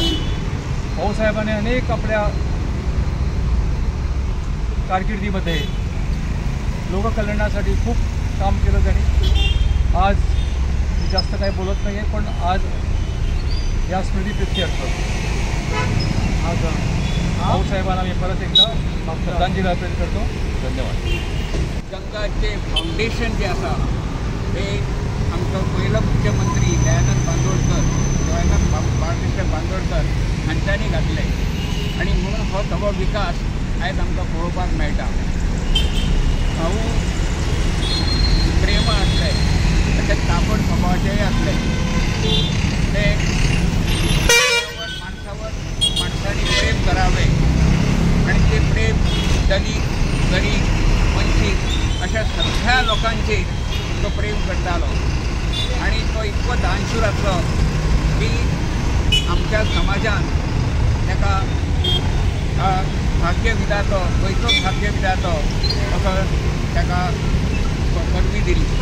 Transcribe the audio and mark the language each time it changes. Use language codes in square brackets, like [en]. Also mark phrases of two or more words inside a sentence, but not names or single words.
[mr] भाऊसाहेबांनी अनेक आपल्या कारकिर्दीमध्ये लोककल्याणासाठी खूप काम केलं त्यांनी। आज मी जास्त काही बोलत नाही आहे, पण आज या स्मृतिप्रीत्यर्थ आज भाऊसाहेबांना मी परत एकदा श्रद्धांजली अर्पण करतो। धन्यवाद। [kok] गंगाचे फाउंडेशन जे आसा ते आमचो पहिलो मुख्यमंत्री दयानंद बांदोडकर बाळकृष्ण बांदोडकर हांच्यांनी घातले आणि म्हणून हो सगळो विकास आयज आमकां पळोवपाक मेळटा। भाऊ प्रेम आसले, तशेंच तापड स्वभावाचेय आसले। ते माणसांनी प्रेम करावे आणि ते प्रेम दलित, गरीब, वंचित अशा सगळ्या लोकांचे तो प्रेम करतालो आणि तो इतको दानशूर आसलो की आमच्या समाजान ताका भाग्यविधातो, गोंयचो भाग्यविधातो असो ताका पदवी दिली।